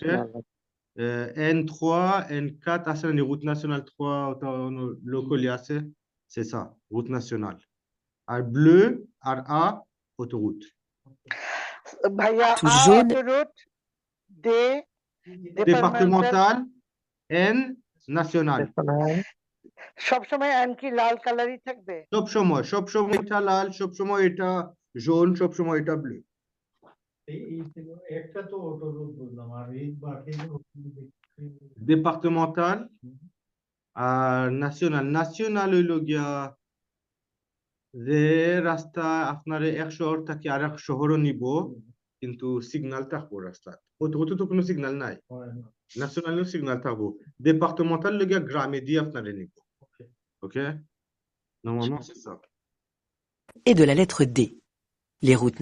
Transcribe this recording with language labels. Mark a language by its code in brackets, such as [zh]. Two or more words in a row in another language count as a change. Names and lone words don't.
[fr] N3, N4, c'est les routes nationales 3, locales, c'est ça, route nationale. R bleu, RA, autoroute. Touche jaune. Autoroute, D, départemental, N, national. [syl] সবসময় N কি লাল কালারই থাকবে? সবসময় এটা লাল, সবসময় এটা jaune, সবসময় এটা bleu. একটা তো autoroute বললাম আর এই বাকিগুলো [fr] départemental, national. [syl] National হইল গিয়া যে রাস্তা আপনার এক শহর থেকে আরেক শহরও নিব কিন্তু সিগন্যাল থাকবো রাস্তা autoroute তো কোনো সিগন্যাল নাই national সিগন্যাল থাকবো départemental হইল গিয়া গ্রামে দিয়ে আপনারে নিব [fr] OK normalement c'est ça et de la lettre D les routes